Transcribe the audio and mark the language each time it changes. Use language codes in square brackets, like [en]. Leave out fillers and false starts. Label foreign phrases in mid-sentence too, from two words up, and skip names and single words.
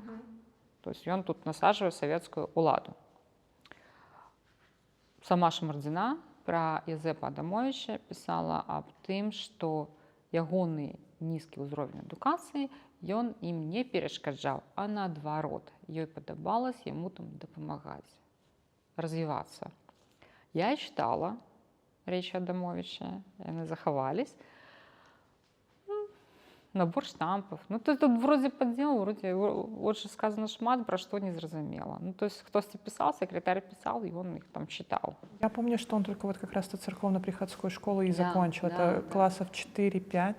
[ru] То есть [be] ён тут насаджвае савецкую ўладу. Сама Шамардзіна пра Язэпа Адамовіча пісала аб тым, што ягоны нізкі ўзровень адукацыі ён ім не перашкаджаў, а наадварот, ёй падабалася яму там дапамагаць, развівацца. Я чытала рэчы Адамовіча, яны захавались. [ru] Набор штампов. Ну, то есть тут вроде поддел, вроде очень сказано шмат, про что [be] не зразумела. [ru] Ну, то есть кто-то писал, секретарь писал, и он их там читал. Я помню, что он только вот как раз-то церковно-приходскую школу и Да, закончил. да, Это да. классов 4-5.